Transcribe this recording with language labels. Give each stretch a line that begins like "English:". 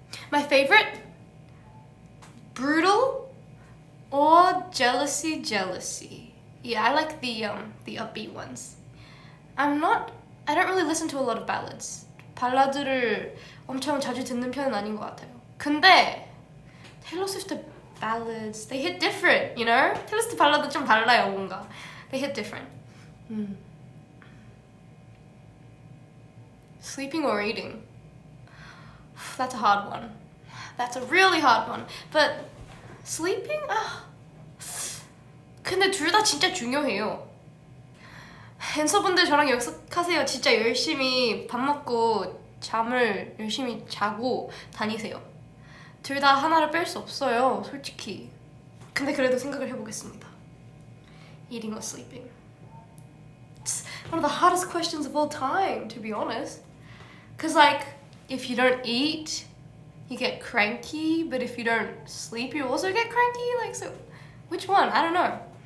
English: My favorite, Brutal or Jealousy, Jealousy. Yeah, I like the upbeat ones. I don't really listen to a lot of ballads.
Korean: 발라드를 엄청 자주 듣는 편은 아닌 것 같아요.
English: 근데 Taylor Swift ballads, they hit different, you know?
Korean: Taylor Swift 발라드 좀 달라요, 뭔가.
English: They hit different. Sleeping or eating? That's a hard one. That's a really hard one. But sleeping?
Korean: 근데 둘 다 진짜 중요해요. 앤서분들 저랑 약속하세요. 진짜 열심히 밥 먹고 잠을 열심히 자고 다니세요. 둘 다 하나를 뺄 수 없어요, 솔직히. 근데 그래도 생각을 해보겠습니다.
English: Eating or sleeping? It's one of the hardest questions of all time, to be honest. Cause like, if you don't eat, you get cranky, but if you don't sleep, you also get cranky. Like, so, which one? I don't know.